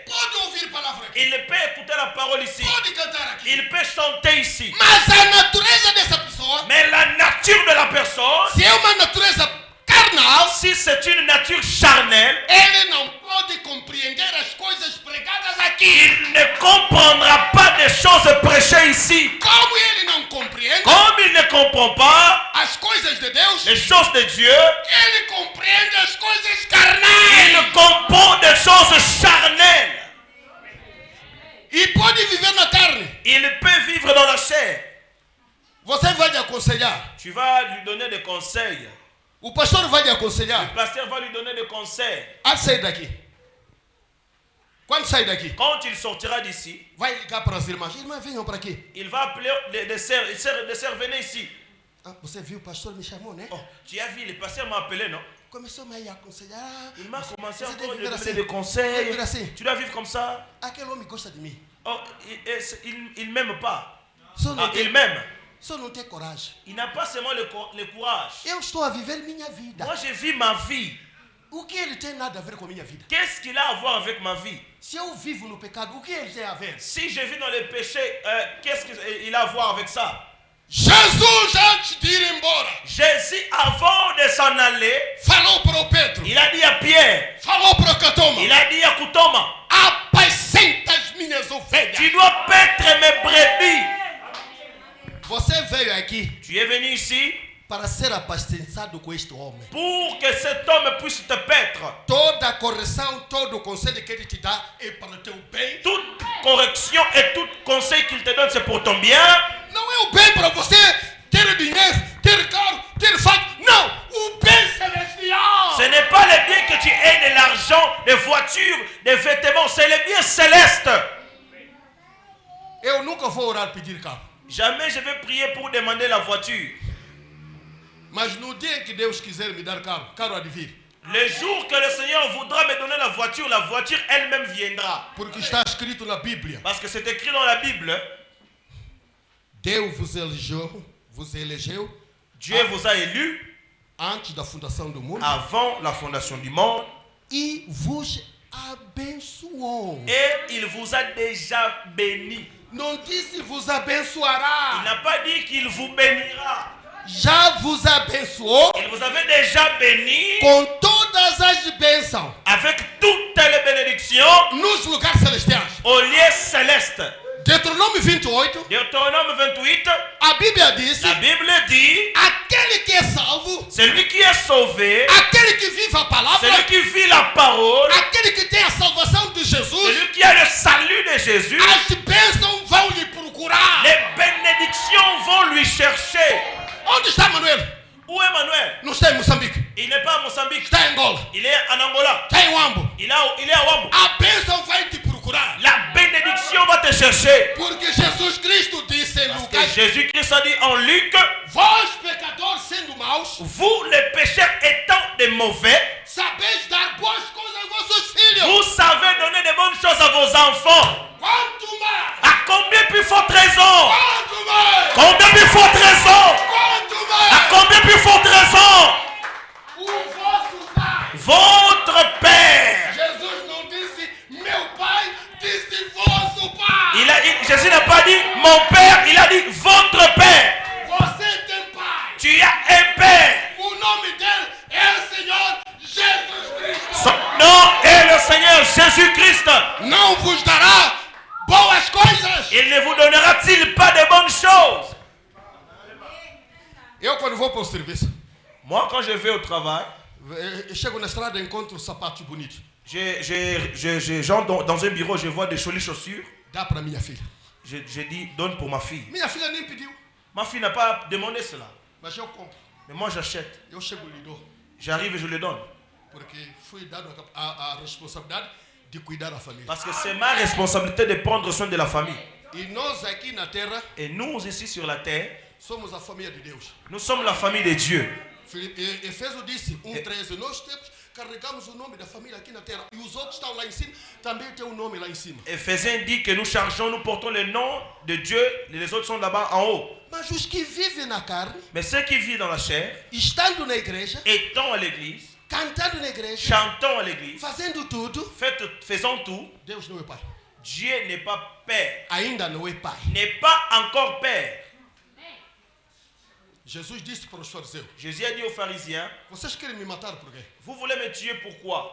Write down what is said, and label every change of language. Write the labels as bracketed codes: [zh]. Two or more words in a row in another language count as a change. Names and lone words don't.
[pt] pode ouvir palavra aqui, [fr] il peut écouter la parole ici, [pt] pode cantar aqui, [fr] il peut chanter ici. [pt] mas a natureza dessa pessoa, [fr] Mais la nature de la personne, [pt] se é uma natureza carnal, [fr] si c'est une nature charnelle, [pt] ele não pode compreender as coisas pregadas aqui. [fr] il ne comprendra pas des choses prêchées ici. [pt] Como ele não compreende [fr] Comme il ne comprend pas [pt] as coisas de Deus, [fr] les choses de Dieu, [pt] ele compreende as coisas carnais. [fr] il comprend des choses charnelles. [pt] E pode viver na carne. [fr] Il peut vivre dans la chair. [pt] Você vai lhe aconselhar. [fr] Tu vas lui donner des conseils. [pt] O pastor vai lhe [fr] Le [pt] aconselhar [fr] pasteur va lui donner des conseils. [pt] a sair daqui. Quando sair daqui, [fr] Quand il sortira d'ici, [pt] vai ligar para as irmãs. Irmãs, venham para aqui. [fr] il va appeler des sœurs, venez ici. [pt] Ah, você viu, o pastor me chamou, né? [fr] Oh, tu as vu, le pasteur m'a appelé, non? [pt] Começou a aconselhar. [fr] Il m'a commencé [pt] Você [fr] encore [pt] deve [fr] à [pt] viver [fr] donner [pt] assim. [fr] des conseils. [pt] Viver assim. [fr] Tu dois vivre comme ça. [pt] Aquele homem gosta de mim. [fr] Oh, il m'aime pas. [pt] Só não, [fr] Il m'aime. [pt] só não tem coragem. [fr] Il n'a pas seulement le courage. [pt] Eu estou a viver minha vida. [fr] Moi, je vis ma vie. [pt] O que ele tem nada a ver com a minha vida? [fr] Qu'est-ce qu'il a à voir avec ma vie? [pt] Se eu vivo no pecado, o que ele tem a ver? [fr] Si je vis dans le péché, qu'est-ce qu'il a à voir avec ça? [pt] Jesus, antes de ir embora, [fr] Jésus, avant de s'en aller, [pt] falou para o Pedro, [fr] il a dit à Pierre, [pt] falou para o Catoma, [fr] il a dit à Koutoma, [pt] apacenta as minhas ovelhas. [fr] tu dois paître mes brebis. [pt] Você veio aqui [fr] Tu es venu ici [pt] para ser apacentado com este homem. [fr] pour que cet homme puisse te paître. [pt] Toda a correção, todo o conselho que ele te dá é para o teu bem. [fr] Toute correction et tout conseil qu'il te donne, c'est pour ton bien. [pt] Não é o bem para você ter dinheiro, ter carro, ter fato. Não, o bem celestial. [fr] Ce n'est pas le bien que tu aies de l'argent, des voitures, des vêtements, c'est le bien céleste. [pt] Eu nunca vou orar pedir carro. [fr] Jamais je vais prier pour demander la voiture. [pt] Mas no dia em que Deus quiser me dar carro, carro há de vir. [fr] Le jour que le Seigneur voudra me donner la voiture elle-même viendra. [pt] Porque está escrito na Bíblia. [fr] Parce que c'est écrit dans la Bible. [pt] Deus vos elegeu [fr] Dieu vous a élus [pt] antes da fundação do mundo [fr] avant la fondation du monde. [pt] e vos abençoou. [fr] Et il vous a déjà béni. [pt] Não disse vos [fr] Il [pt] abençoará. [fr] n'a pas dit qu'il vous bénira. [pt] Já vos abençoou [fr] Il vous avait déjà béni [pt] com todas as bênçãos [fr] avec toutes les bénédictions [pt] nos lugares celestiais. [fr] au lieu céleste. [pt] Deuteronômio 28, [fr] Deutéronome 28, [pt] a Bíblia diz: [fr] la Bible dit, [pt] aquele que é salvo, [fr] celui qui est sauvé, [pt] aquele que vive a palavra, [fr] celui qui vit la parole, [pt] aquele que tem a salvação de Jesus, [fr] celui qui a le salut de Jésus, [pt] as bênçãos vão lhe procurar. [fr] les bénédictions vont lui chercher. [pt] Onde está Manuel? [fr] Où est Manuel? [pt] Não está em Moçambique, [fr] Il n'est pas à Mozambique. [pt] está em Angola, [fr] Il est en Angola. [pt] está em Wambo. [fr] Il est à Wambo. [pt] A bênção vai te procurar. [fr] La bénédiction va te chercher. [pt] Porque Jesus Cristo disse em [fr] Parce que [pt] Lucas: [fr] Jésus-Christ a dit en Luc, [pt] vós, pecadores, sendo maus, [fr] vous les pécheurs étant des mauvais, [pt] sabeis dar boas coisas aos vossos filhos. [fr] vous savez donner de bonnes choses à vos enfants. [pt] Quanto mais? [fr] À combien plus forte raison? [pt] Quanto mais? [fr] Combien plus forte raison? [pt] Quanto [fr] À [pt] mais? [fr] combien plus forte raison? [pt] O vosso Pai. [fr] Votre Père. [pt] Jesus não disse meu Pai, disse vosso Pai. [fr] Jésus n'a pas dit mon Père, il a dit votre Père. [pt] Você tem Pai. [fr] Tu as un Père. [pt] O nome dele é o Senhor Jesus Cristo. [fr] Son nom est le Seigneur Jésus-Christ. [pt] Não vos dará boas coisas. [fr] Il ne vous donnera-t-il pas de bonnes choses? [pt] Eu quando vou para o serviço, [fr] Moi, quand je vais au travail, [pt] eu chego na estrada e encontro sapatos bonitos. [fr] j'entre dans un bureau, je vois des jolies chaussures. [pt] Dá para minha filha. [fr] Je dis, donne pour ma fille. [pt] Minha filha nem pediu, [fr] Ma fille n'a pas demandé cela. [pt] mas eu compro. [fr] Mais moi, j'achète. [pt] Eu chego e lhe dou. [fr] J'arrive et je le donne. [pt] Porque fui dado a responsabilidade de cuidar da família. [fr] Parce que c'est ma responsabilité de prendre soin de la famille. [pt] E nós aqui na terra [fr] Et nous, ici sur la terre, [pt] somos a família de Deus. [fr] nous sommes la famille de Dieu. [pt] Efésio disse 1:13, nós carregamos o nome da família aqui na terra. E os outros estão lá em cima, também tem um nome lá em cima. [fr] Éphésiens dit que nous chargeons, nous portons le nom de Dieu, les autres sont là-bas en haut. [pt] Mas os que vivem na carne, [fr] Mais ceux qui vivent dans la chair, [pt] estando na igreja, [fr] étant à l'église, [pt] cantando na igreja, [fr] chantons à l'église, [pt] fazendo tudo, [fr] faisons tout, [pt] Deus não é pai. [fr] Dieu n'est pas Père, [pt] Ainda não é pai. [fr] n'est pas encore Père. [pt] Jesus disse para os fariseus: [fr] Jésus a dit aux pharisiens, [pt] vocês querem me matar por quê? [fr] vous voulez me tuer pourquoi?